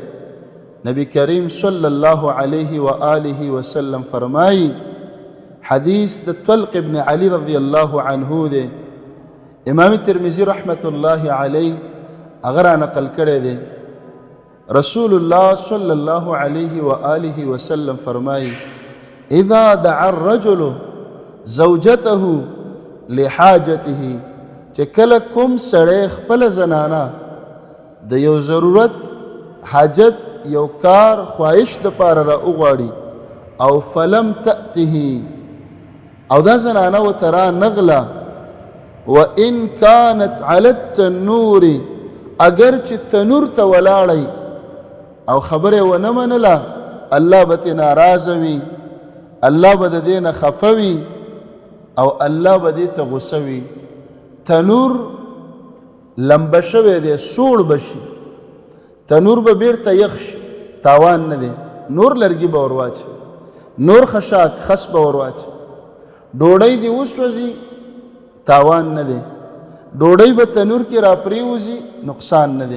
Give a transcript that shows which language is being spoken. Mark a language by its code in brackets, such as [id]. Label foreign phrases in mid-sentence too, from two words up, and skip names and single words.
[ps] نبی کریم [ar] صلی الله علیه و آله وسلم [ps] فرمایي، حدیث د طلق ابن علی [ar] رضی الله عنه [ps] دی، امام ترمذی [ar] رحمت الله علیه [ps] هغه را نقل کړی دی. [ar] رسول الله صلی الله علیه و آله وسلم فرمایي، اذا دعا الرجل زوجته لحاجته، [ps] چې کله کوم سړی خپل زنانه د یو ضرورت، حاجت، یو کار، خواهش د پاره را وغواړي او [ar] فلم تأته، [ps] او دا زنانه ورته را نغله، [ar] وان كانت على التنور، [ps] اگر چې تنور ته ولاړی او خبره ونه منله، الله به ترې ناراضه وي، الله به د دې نه خفه وي او الله به دې ته غصه وي. تنور لمبه شوی دی، سوړ به شي، تنور به بیرته یخ شي، تاوان نه دی، نور لرګي به ور واچي، نور خشاک خس به ور واچي، ډوډۍ دې وسوځي، تاوان نه دی، ډوډۍ به تنور کې را پریوځي، نقصان نه دی.